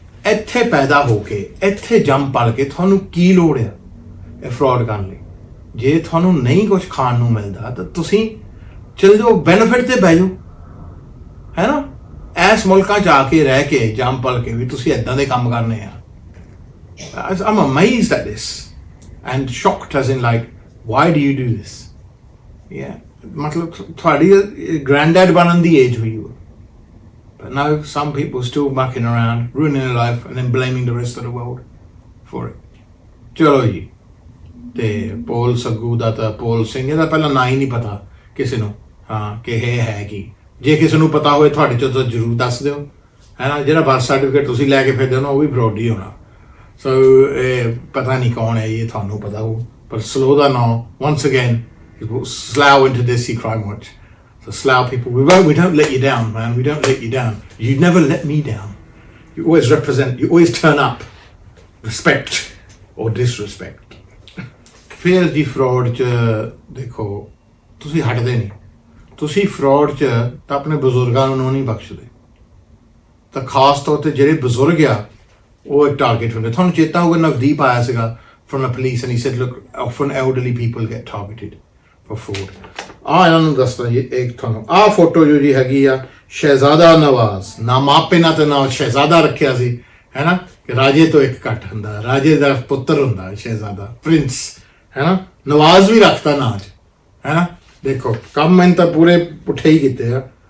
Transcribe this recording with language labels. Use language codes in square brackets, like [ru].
[pa] ਇੱਥੇ ਪੈਦਾ ਹੋ ਕੇ ਇੱਥੇ ਜੰਮ ਪਲ ਕੇ ਤੁਹਾਨੂੰ ਕੀ ਲੋੜ ਆ ਇਹ ਫਰੋਡ ਕਰਨ ਲਈ? ਜੇ ਤੁਹਾਨੂੰ ਨਹੀਂ ਕੁਝ ਖਾਣ ਨੂੰ ਮਿਲਦਾ ਤਾਂ ਤੁਸੀਂ ਚਲ ਜਾਓ, ਬੈਨੀਫਿਟ ਤੇ ਬਹਿ ਜਾਓ, ਹੈ ਨਾ। ਐਸ ਮੁਲਕਾਂ 'ਚ ਆ ਕੇ ਰਹਿ ਕੇ ਜੰਮ ਪਲ ਕੇ ਵੀ ਤੁਸੀਂ ਇੱਦਾਂ ਦੇ ਕੰਮ ਕਰਨੇ ਆ। [en] I'm amazed at this and shocked as in like, why do you do this? Yeah, [pa] ਮਤਲਬ ਤੁਹਾਡੀ granddad ਬਣਨ ਦੀ ਏਜ ਹੋਈ ਹੋ, [en] but now some people still mucking around, ruining their life and then blaming the rest of the world for it. [pa] ਚਲੋ ਜੀ, ਤੇ ਪੋਲ ਸੱਗੂ ਦਾ ਤਾਂ ਪੋਲ ਸਿੰਘ ਇਹਦਾ ਪਹਿਲਾਂ ਨਾਂ ਹੀ ਨਹੀਂ ਪਤਾ ਕਿਸੇ ਨੂੰ, ਹਾਂ, ਕਿ ਇਹ ਹੈ ਕੀ। ਜੇ ਕਿਸੇ ਨੂੰ ਪਤਾ ਹੋਵੇ ਤੁਹਾਡੇ ਚੋਂ ਤਾਂ ਜ਼ਰੂਰ ਦੱਸ ਦਿਓ, ਹੈ ਨਾ। ਜਿਹੜਾ ਬਰਥ ਸਰਟੀਫਿਕੇਟ ਤੁਸੀਂ ਲੈ ਕੇ ਫਿਰਦੇ ਹੋ ਉਹ ਵੀ ਫਰੋਡ ਹੀ ਹੋਣਾ। ਸੋ ਇਹ ਪਤਾ ਨਹੀਂ ਕੌਣ ਹੈ, ਇਹ ਤੁਹਾਨੂੰ ਪਤਾ ਹੋ, ਪਰ ਸਲੋ ਦਾ ਨਾਂ [en] once again slough into Desi Crimewatch. So slough people, we don't let you down, man. We don't let you down. You never let me down. You always represent, you always turn up. Respect or disrespect. [pa] ਫਿਰ ਜੀ fraud 'ਚ ਦੇਖੋ ਤੁਸੀਂ ਹਟਦੇ ਨਹੀਂ। ਤੁਸੀਂ fraud 'ਚ ਤਾਂ ਆਪਣੇ ਬਜ਼ੁਰਗਾਂ ਨੂੰ ਨਹੀਂ ਬਖਸ਼ਦੇ, ਤਾਂ ਖਾਸ ਤੌਰ 'ਤੇ ਜਿਹੜੇ ਬਜ਼ੁਰਗ ਆ ਉਹ ਇੱਕ ਟਾਰਗੇਟ ਹੁੰਦੇ। ਤੁਹਾਨੂੰ ਚੇਤਾ ਹੋਊਗਾ ਨਵਦੀਪ ਆਇਆ ਸੀਗਾ [en] from the police and he said, look, often elderly people get targeted for fraud. [pa] ਇਹਨਾਂ ਨੂੰ ਦੱਸਦਾ ਜੀ, ਇੱਕ ਤੁਹਾਨੂੰ ਆਹ ਫੋਟੋ ਜੋ ਜੀ ਹੈਗੀ ਆ ਸ਼ਹਿਜ਼ਾਦਾ ਨਵਾਜ਼, ਨਾ ਮਾਪੇ ਨਾ ਤੇ ਨਾ ਸ਼ਹਿਜ਼ਾਦਾ ਰੱਖਿਆ ਸੀ, ਹੈ ਨਾ, ਕਿ ਰਾਜੇ ਤੋਂ ਇੱਕ ਘੱਟ ਹੁੰਦਾ, ਰਾਜੇ ਦਾ ਪੁੱਤਰ ਹੁੰਦਾ ਸ਼ਹਿਜ਼ਾਦਾ, ਪ੍ਰਿੰਸ, ਹੈ ਨਾ। ਨਵਾਜ਼ ਵੀ ਰੱਖਤਾ ਨਾਂ 'ਚ, ਹੈ ਨਾ। ਦੇਖੋ ਕੰਮ ਮੈਨੂੰ ਤਾਂ ਪੂਰੇ ਪੁੱਠੇ ਹੀ ਕੀਤੇ ਆ।